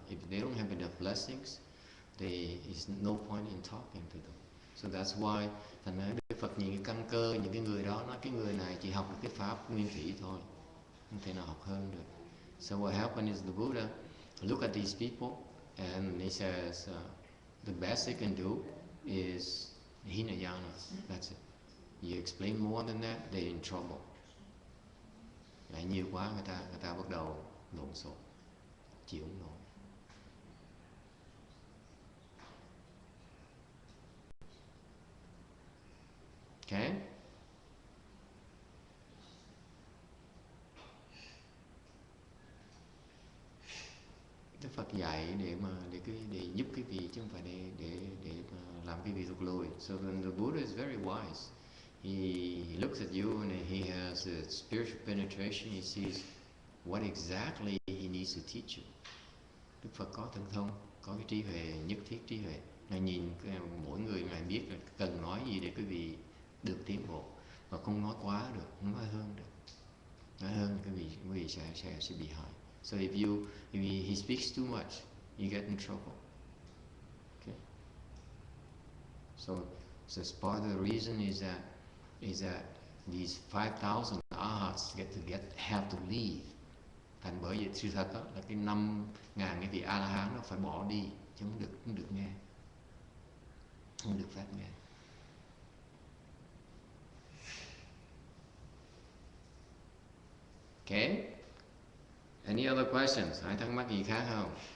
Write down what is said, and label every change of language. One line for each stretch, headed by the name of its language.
English: If they don't have enough blessings, there is no point in talking to them. So that's why
Vietnamese: thành ra Đức Phật nhìn cái căn cơ, những cái người đó nói cái người này chỉ học được cái pháp nguyên thủy thôi, không thể nào học hơn được.
English: So what happened is the Buddha look at these people and he says the best they can do is Hinayana. That's it. You explain more than that, they're in trouble.
Vietnamese: Lại nhiều quá người ta bắt đầu lộn xộn, chịu không nổi.
English: Okay?
Vietnamese: Đức Phật dạy để giúp cái vị chứ không phải để mà làm cái vị thuộc lùi.
English: So then the Buddha is very wise. he looks at you and he has a spiritual penetration. He sees what exactly he needs to teach you.
Vietnamese: Đức Phật có thần thông, có cái trí huệ, nhất thiết trí huệ. Ngài nhìn mỗi người, Ngài biết là cần nói gì để quý vị được tiến bộ, và không nói quá được, không nói hơn được. Nói hơn quý vị sẽ bị hại.
English: So if he speaks too much, you get in trouble. Okay. So part of the reason is that these 5,000 arhats have to leave.
Vietnamese: Thành bởi vậy sự thật đó là cái 5.000 cái vị A-la-hán nó phải bỏ đi, chứ không được nghe, không được phép nghe. Okay.
English: Any other questions?
Vietnamese: Ai thắc mắc gì khác không?